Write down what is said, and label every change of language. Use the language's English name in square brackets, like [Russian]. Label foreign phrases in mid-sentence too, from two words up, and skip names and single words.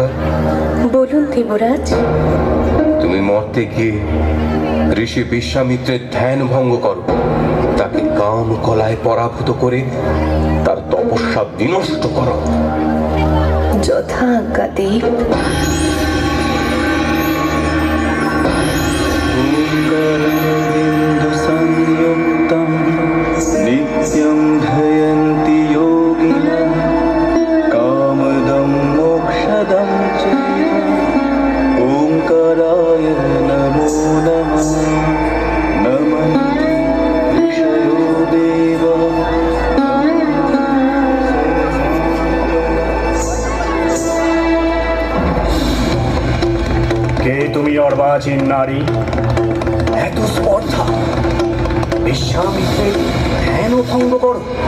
[Bangla] বলুন দেবরাজ। তুমি মর্তে গিয়ে ঋষি বিশ্বামিত্রের ধ্যান ভঙ্গ করো, তাকে কাম কলায় পরাভূত করে তার তপস্যা বিনষ্ট করো। যথা আজ্ঞা দেব। [Sanskrit] नित्यं ध्ययन्ति योगिनः कामदं मोक्षदं चैव ओंकाराय नमो नमः नमन्ति ऋषयो देवा। [Bangla] কে তুমি অর্বাচীন নারী? এত স্পর্ধা, বিশ্বামিত্রের ধ্যান ভঙ্গ করো।